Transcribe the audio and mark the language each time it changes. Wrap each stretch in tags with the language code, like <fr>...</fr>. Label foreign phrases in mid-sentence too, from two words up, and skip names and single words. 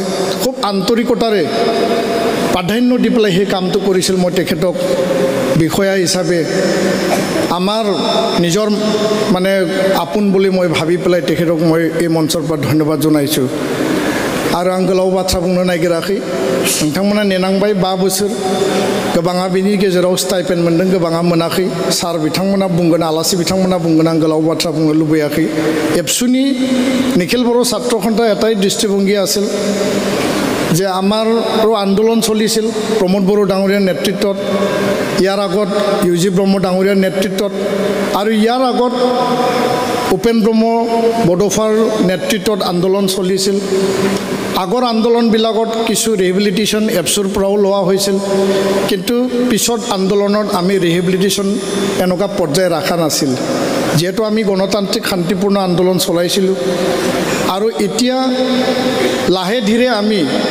<as>খুব আন্তৰিকতাৰে প্ৰাধান্য দি পেলাই সেই কামটো কৰিছিল মই তেখেতক বিষয়া হিচাপে আমাৰ নিজৰ মানে আপোন বুলি মই ভাবি পেলাই তেখেতক মই এই মঞ্চৰ পৰা ধন্যবাদ জনাইছোঁ आरो</as> <brx>आं गोलाव बाथ्रा बुंनो नागिराखै नोंथांमोना नेनांबाय 5 बोसोर गोबाङा बिनि गेजेराव स्टाइपेन्ड मोनदों गोबाङा मोनाखै सार बिथांमोना बुंगोन आलासि बिथांमोना बुंगोन आं गोलाव बाथ्रा बुंनो लुबैयाखै एबसुनि निखिल बर' ছাত্ৰ সন্থাৰ</brx> <as>এটাই দৃষ্টিভংগী আছিল যে আমাৰো আন্দোলন চলিছিল প্ৰমোদ বড়ো ডাঙৰীয়াৰ নেতৃত্বত ইয়াৰ আগত ইউজি ব্ৰহ্ম ডাঙৰীয়াৰ নেতৃত্বত আৰু ইয়াৰ আগত উপেন ব্ৰহ্ম বডোফাৰ নেতৃত্বত আন্দোলন চলিছিল আগৰ আন্দোলনবিলাকত কিছু ৰিহেবিলিটেশ্যন এপছৰ পৰাও লোৱা হৈছিল কিন্তু পিছত আন্দোলনত আমি ৰিহেবিলিটেশ্যন এনেকুৱা পৰ্যায় ৰাখা নাছিল যেহেতু আমি গণতান্ত্ৰিক শান্তিপূৰ্ণ আন্দোলন চলাইছিলোঁ আৰু এতিয়া লাহে ধীৰে আমি</as>